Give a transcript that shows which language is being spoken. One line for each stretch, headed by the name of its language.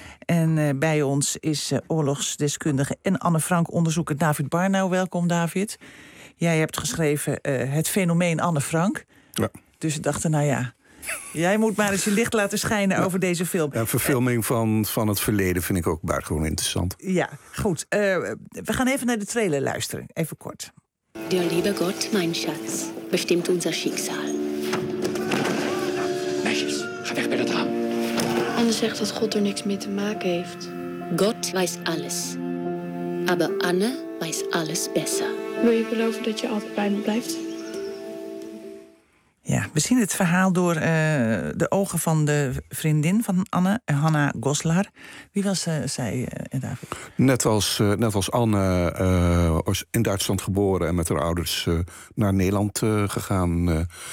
Dutch: En bij ons is oorlogsdeskundige en Anne Frank-onderzoeker David Barnau. Welkom, David. Jij hebt geschreven het fenomeen Anne Frank. Ja. Dus ik dacht, nou ja, jij moet maar eens je licht laten schijnen over deze film. Ja, verfilming van het verleden vind ik ook buitengewoon interessant. Ja, goed. We gaan even naar de trailer luisteren, even kort.
German: Der liebe Gott, mein Schatz, bestimmt unser Schicksal.
Dutch: Meisjes, ga weg bij dat raam. Anne zegt dat God er niks mee te maken heeft.
German: God weiß alles. Aber Anne weiß alles besser.
Dutch: Wil je beloven dat je altijd bij me blijft? Ja, we zien het verhaal door de ogen van de vriendin van Anne, Hanna Goslar. Wie was zij, David? Net als Anne, in Duitsland geboren en met haar ouders naar Nederland gegaan.